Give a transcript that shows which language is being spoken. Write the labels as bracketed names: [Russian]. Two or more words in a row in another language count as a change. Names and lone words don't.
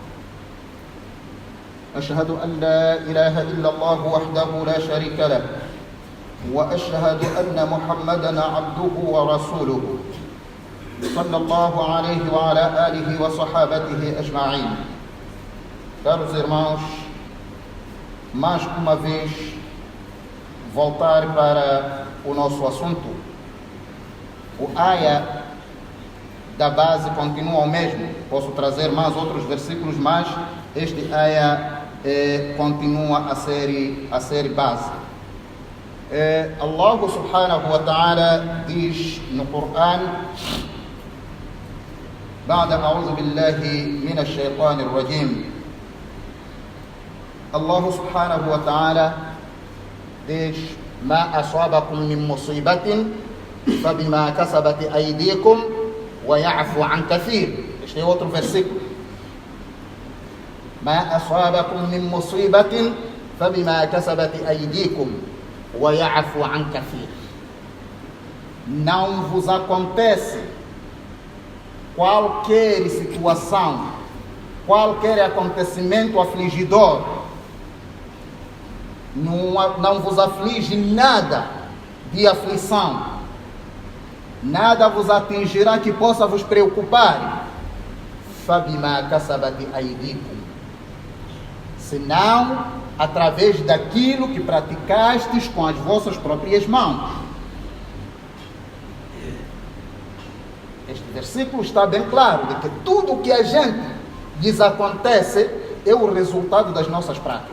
[Arabic] أشهد أن لا إله إلا الله وحده لا شريك له وأشهد أن محمدا عبده ورسوله صلى الله عليه وعلى آله وصحابته أجمعين. [Portuguese] Caros irmãos, mais uma vez voltar para o nosso assunto. O aya da base continua o mesmo. Posso trazer mais outros versículos, mas este aya continua a ser base. Allah [Arabic] سبحانه وتعالى [Portuguese] diz no Corão: [Arabic] بعد أعوذ بالله من الشيطان الرجيم. الله سبحانه وتعالى diz: ما أصابكم من مصيبة فبما كسبت أيديكم ويعفو عن كثير. [Portuguese] Este é outro versículo. [Arabic] ما أصابكم من مصيبة فبما كسبت أيديكم ويعفو عن كثير. [Portuguese] Não vos acontece qualquer situação, qualquer acontecimento afligidor, não vos aflige nada de aflição, nada vos atingirá que possa vos preocupar, [Arabic] فَبِمَا كَسَبَتْ أَيْدِيكُمْ, [Portuguese] senão através daquilo que praticastes com as vossas próprias mãos. Este versículo está bem claro de que tudo o que a gente lhes acontece é o resultado das nossas práticas.